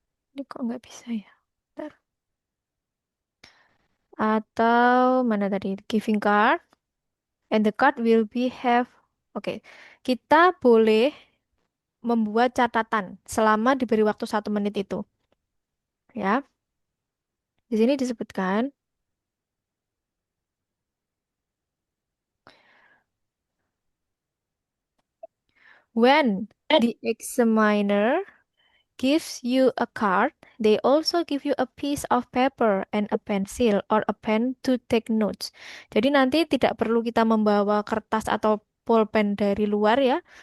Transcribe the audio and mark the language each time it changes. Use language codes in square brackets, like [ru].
[id] Ini kok nggak bisa ya? Bentar. Atau mana tadi? [en] Giving card. And the card will be have. [id] Oke, kita boleh membuat catatan selama diberi waktu 1 menit itu. Ya, di sini disebutkan [en] when the examiner gives you a card, they also give you a piece of paper and a pencil or a pen to take notes. [id] Jadi nanti tidak perlu kita membawa kertas atau pulpen dari luar ya.